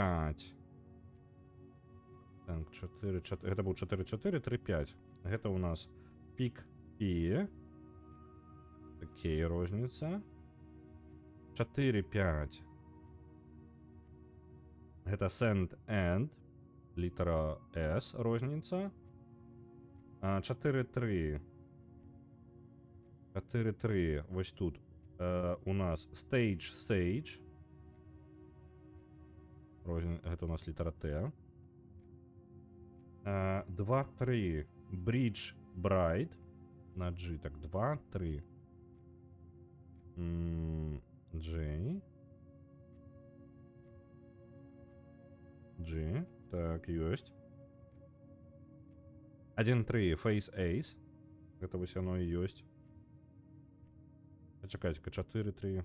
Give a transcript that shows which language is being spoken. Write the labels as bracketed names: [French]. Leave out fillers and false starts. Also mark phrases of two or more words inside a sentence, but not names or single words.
[Belarusian] Так, Гэта быў 4-4-3-5. Гэта ў нас пік і. Окей, розніца. [English] 4-5. Гэта send and. [Belarusian] Літара S, розніца. 4-3. 4-3. Вось тут. У нас stage. Гэта у нас літара Т. 2-3. [English] Bridge bright. [Belarusian] На G. Так, 2-3. G. G. Так, ёсць. 1-3. [English] Face ace. [Belarusian] Гэта вось оно і ёсць. Чакайце-ка, 4-3.